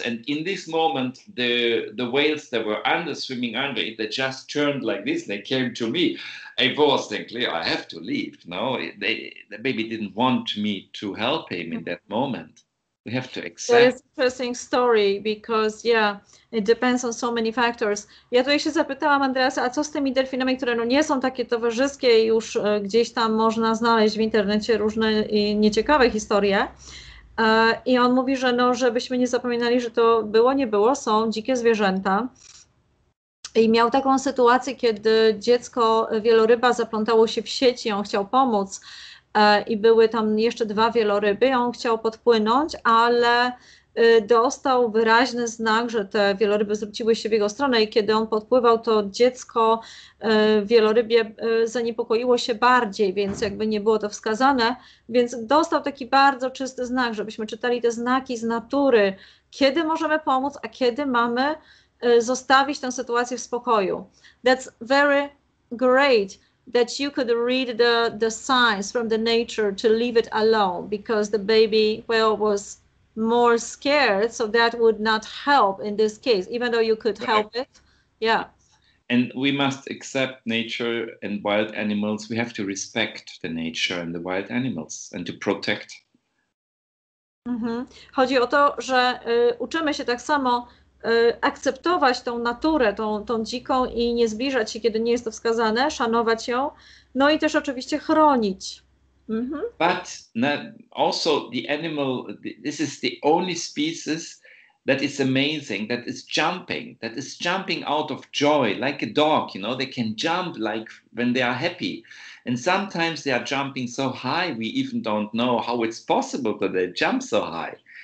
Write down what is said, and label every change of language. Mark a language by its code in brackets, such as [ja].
[en] And in this moment, the whales that were swimming under it, they just turned like this. They came to me. I was thinking, I have to leave. No, the baby didn't want me to help him in that moment. We have to accept. That is an interesting story because, yeah, it depends on so many factors. [pl] Ja tutaj się zapytałam Andreasa, a co z tymi delfinami, które no nie są takie towarzyskie, już gdzieś tam można znaleźć w internecie różne nieciekawe historie. I on mówi, że no, żebyśmy nie zapominali, że to było, nie było, są dzikie zwierzęta. I miał taką sytuację, kiedy dziecko wieloryba zaplątało się w sieci, on chciał pomóc i były tam jeszcze dwa wieloryby, on chciał podpłynąć, ale dostał wyraźny znak, że te wieloryby zwróciły się w jego stronę i kiedy on podpływał, to dziecko wielorybie zaniepokoiło się bardziej, więc jakby nie było to wskazane, więc dostał taki bardzo czysty znak, żebyśmy czytali te znaki z natury, kiedy możemy pomóc, a kiedy mamy zostawić tę sytuację w spokoju. [en] That's very great that you could read the signs from the nature to leave it alone because the baby whale was more scared, so that would not help in this case, even though you could help it. Yeah. And we must accept nature and wild animals. We have to respect the nature and the wild animals and to protect. [pl] Chodzi o to, że uczymy się tak samo akceptować tą naturę, tą dziką i nie zbliżać się, kiedy nie jest to wskazane, szanować ją, no i też oczywiście chronić. [en] But also the animal, this is the only species that is amazing, that is jumping out of joy, like a dog, you know, they can jump like when they are happy. And sometimes they are jumping so high, we even don't know how it's possible that they jump so high.